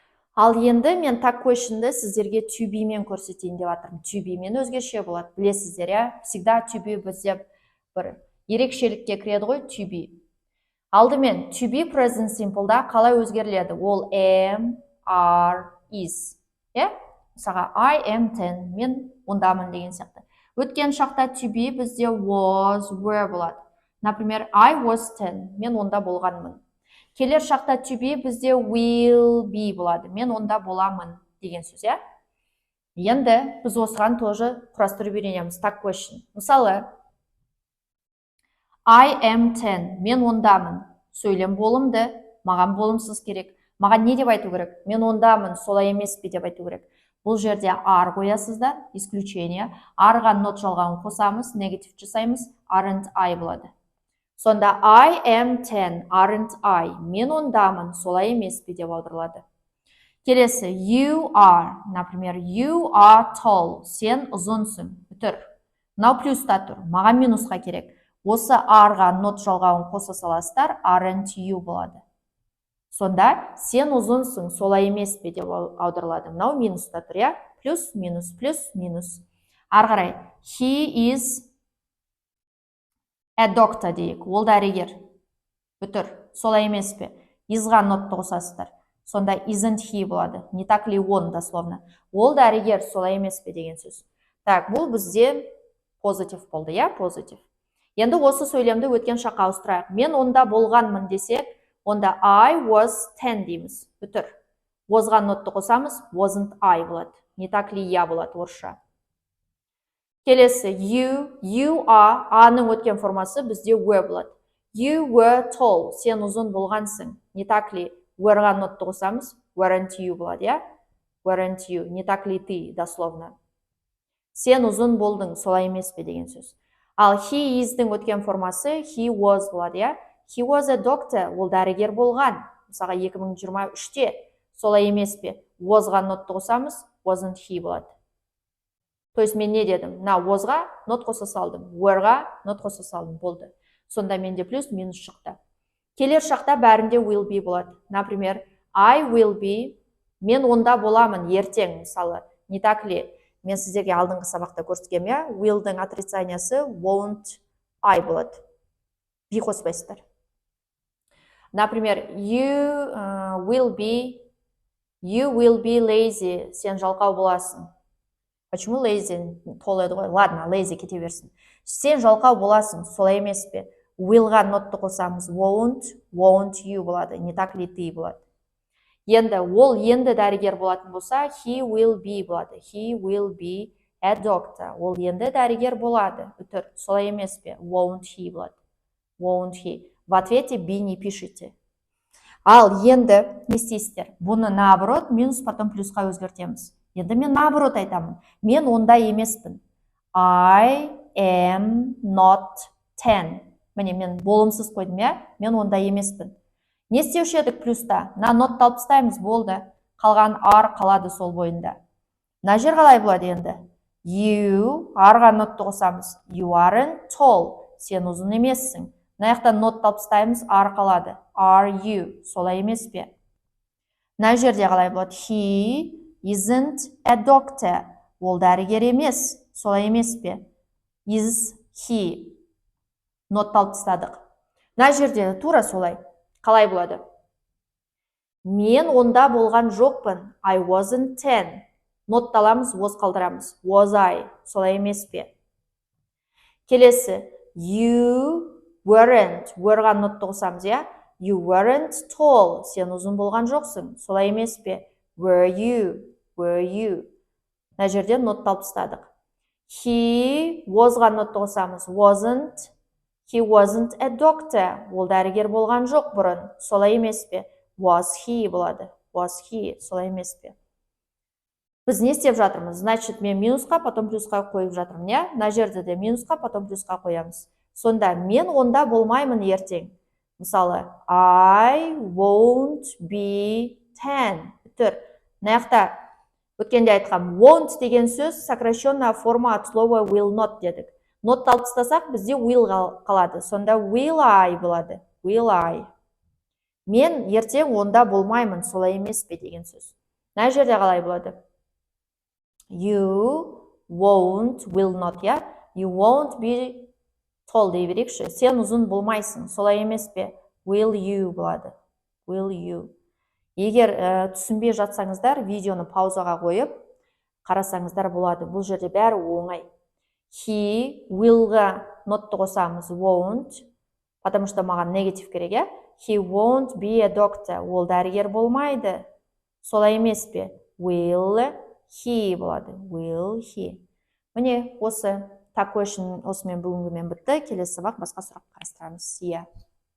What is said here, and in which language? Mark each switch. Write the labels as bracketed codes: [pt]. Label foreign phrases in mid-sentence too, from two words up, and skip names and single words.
[kk] Ал енді мен так question'ды сіздерге [en] to be [kk] мен көрсетейін деп жатырмын. [en] To be [kk] мен өзгеше болады. Білесіздер, иә? Всегда [en] to be [kk] бізде бір ерекшелікке кіреді ғой to be. Алдымен [en] to be present simple'да [kk] қалай өзгеріледі? [en] Ол am, are, is. [kk] Иә? Мысалға [en] I am 10, [kk] мен ондамын деген сияқты. Өткен шақта [en] to be [kk] бізде [en] was, were [kk] болады. [ru] Например, [en] I was 10, [kk] мен онда болғанмын. Келер шақта [en] to be [kk] бізде [en] will be [kk] болады. Мен онда боламын деген сөз, иә? Енді біз осыған тоже құрастырып үйренеміз. Так question. Мысалы, [en] I am 10, [kk] мен ондамын. Сөйлем болымды, маған болымсыз керек. Маған не деп айту керек? Мен ондамын, солай емес пе деп айту керек. Бұл жерде are қоясыздар, исключение. Are-ға not жалғауын қосамыз, негатив жасаймыз, [en] aren't I [kk] болады. Сонда [en] I am 10, aren't I? [kk] Мен ондамын, солай емес пе деп аударылады. Келесі, [en] you are, например, you are tall, [kk] сен ұзынсың, бүтір. Мынау плюста тұр, маған минусқа керек. Осы are-ға not жалғауын қоса саласыздар, [en] aren't you [kk] болады. Сонда сен ұзынсың, солай емес пе деп аударылады. Мынау минуста тұр, иә? Плюс, минус, плюс, минус. Ары қарай, [en] he is a doctor [kk] дейік, ол дәрігер. Бүтір, солай емес пе? Изға нотты қосасыздар. Сонда [en] isn't he [kk] болады. [ru] Не так ли он, дословно. [kk] Ол дәрігер, солай емес пе деген сөз. Так, бұл бізде позитив болды, иә? Позитив. Енді осы сөйлемді өткен шаққа ауыстырайық. Мен онда болғанмын десек, онда [en] I was 10 [kk] дейміз. Бүтір. Wasға нотты қосамыз, [en] wasn't I болады. [ru] Не так ли я [kk] болады орысша. Келесі, [en] you are, [kk] аның өткен формасы бізде were болады. [en] You were tall, [kk] сен ұзын болғансың. [ru] Не так ли? [kk] Were-ға нотты қосамыз, [en] weren't you [kk] болады, иә? [en] Weren't you, [ru] не так ли ты, дословно. [kk] Сен ұзын болдың, солай емес пе деген сөз. Ал [en] he is- [kk] дің өткен формасы [en] he was [kk] болады, иә? [en] He was a doctor, [kk] ол дәрігер болған. Мысалға 2023-те, солай емес пе? Was-ға нотты қосамыз, [en] wasn't he [kk] болады. [ru] То есть [kk] мен не дедім? Was-ға нот қоса салдым, were-ға нот қоса салдым, болды. Сонда менде плюс, минус шықты. Келер шақта бәрінде [en] will be [kk] болады. Например, [en] I will be, [kk] мен онда боламын, ертең, мысалы. [ru] Не так ли? [kk] Мен сіздерге алдыңғы сабақта көрсеткем, иә? Will-дің отрицаниясы [en] won't I [kk] болады. Be қоспайсыздар. Например, [en] you will be lazy, [kk] сен жалқау боласың. Почему lazy? Толайды ғой. Ладно, lazy кете берсін. Сен жалқау боласың, солай емес пе? Will-ға нотты қосамыз, [en] won't you болады. [ru] Не так ли ты [kk] болады. Енді ол енді дәрігер болатын болса, [en] he will be болады. He will be a doctor. [kk] Ол енді дәрігер болады. Бүтір, солай емес пе? [en] Won't he болады. Won't he. [ru] В ответе be не пишите. [kk] Ал енді не істейсіздер? Бұны наоборот, минус потом плюсқа өзгертеміз. Енді мен наоборот айтамын. Мен онда емеспін. [en] I am not 10. [kk] Міне, мен болымсыз қойдым, иә? Мен онда емеспін. Не істеуші едік плюста? Нотты алып тастаймыз, болды. Қалған are қалады сол бойында. Мына жер қалай болады енді? You, are-ға нотты қосамыз. [en] You aren't tall. [kk] Сен ұзын емессің. Мына жақтан нотты алып тастаймыз, are қалады. [en] Are you? [kk] Солай емес пе? Мына жерде қалай болады? [en] He isn't a doctor. [kk] Ол дәрігер емес. Солай емес пе? [en] Is he? [kk] Нотты алып тастадық. Мына жерде тура солай. Қалай болады? Мен онда болған жоқпын. [en] I wasn't 10. [kk] Нотты аламыз, [en] was қалдырамыз. Was I? [kk] Солай емес пе? Келесі. [en] You weren't. [kk] Were-ға нотты қосамыз, иә? [en] You weren't tall. [kk] Сен ұзын болған жоқсың. Солай емес пе? [en] Were you? Were you? [kk] Мына жерде нотты алып тастадық. [en] He was- [kk] ға нотты қосамыз. [en] He wasn't a doctor. [kk] Ол дәрігер болған жоқ бұрын. Солай емес пе? [en] Was he болады. Was he. [kk] Солай емес пе? Біз не істеп жатырмыз? Значит, мен минусқа, потом плюсқа қойып жатырмын, иә? Мына жерде де минусқа, потом плюсқа қоямыз. Сонда мен онда болмаймын ертең. Мысалы, [en] I won't be 10. [kk] Бүтір. Мына жақта өткенде айтқам, won't деген сөз [ru] сокращенная форма от слова [en] will not [kk] дедік. Нотты алып тастасақ, бізде will қалады. Сонда [en] will I [kk] болады. [en] Will I. [kk] Мен ертең онда болмаймын, солай емес пе деген сөз. мына жерде қалай болады? [en] You won't, will not, иә? You won't be tall [kk] дей берейікші. Сен ұзын болмайсың, солай емес пе? [en] Will you болады. Will you. [kk] Егер түсінбей жатсаңыздар, видеоны паузаға қойып, қарасаңыздар болады. Бұл жерде бәрі оңай. He, will-ға notты қосамыз, won't, [ru] потому что [kk] маған негатив керек, иә? [en] He won't be a doctor. [kk] Ол дәрігер болмайды. Солай емес пе? [en] Will he болады. Will he. [kk] Міне, осы тақ question осымен бүгінгімен бітті. Келесі сабақ басқа сұрақ қарастырамыз.